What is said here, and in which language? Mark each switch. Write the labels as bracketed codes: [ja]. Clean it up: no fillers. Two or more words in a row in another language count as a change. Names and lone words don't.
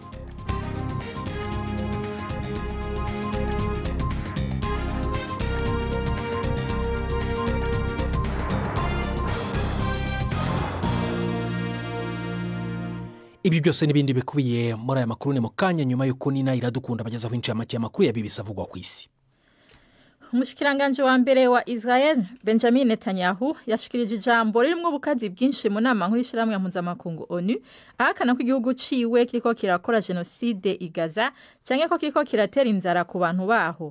[rw] Ibi byose n'ibindi bikubiye muri aya makuru ni mu kanya nyuma y'uko Nina Iradukunda bagezaho incamake y'amakuru ya BBC avugwa ku isi. [rn] Umushikiranganje wa mbere wa Israel Benjamin Netanyahu yashikirije ijambo ririmo ubukazi bwinshi mu nama nkuru y'ishiramwe mpuzamakungu ONU, ahakana ko igihugu ciwe kiriko kirakora genocide i Gaza canke ko kiriko kiratera inzara ku bantu baho.